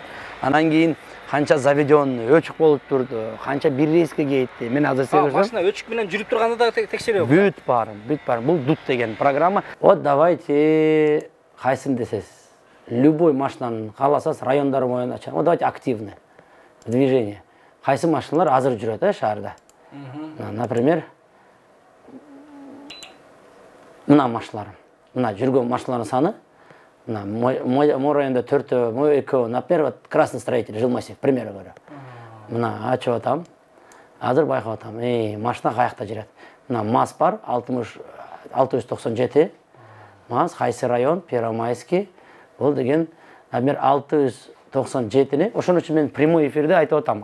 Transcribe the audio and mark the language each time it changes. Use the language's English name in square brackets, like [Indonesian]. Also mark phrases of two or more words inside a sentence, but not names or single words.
[Kyrgyz] Анан кийин канча заведен, өчүк болуп турду, канча бир рейске кетти. Мен азыр сизге көрсөтөм. Машина өчүк менен жүрүп турганда да текшерүү. Бүт бар. Бул дут деген программа. [Russian] Вот давайте [Kyrgyz] кайсын десес. Любой машинаны кааласаңыз райондар боюнча ачат. [Russian] Вот давайте активный движение. [Kyrgyz] Кайсы машиналар азыр жүрөт, шаарда. Например, мына машиналар. Мына жүргөн машиналардын саны. Мына мой районда 4, мой 2, например, вот Красный строитель, Жилмассив, [Russian] к примеру говорю. [Kyrgyz] Мына ачып атам. Азыр байкап атам. Машина каякта жүрөт. Мына МАЗ бар, 697. МАЗ, кайсы район, Первомайский. Бул деген, например, 697-ни, ошон үчүн мен прямой эфирде айтып атам.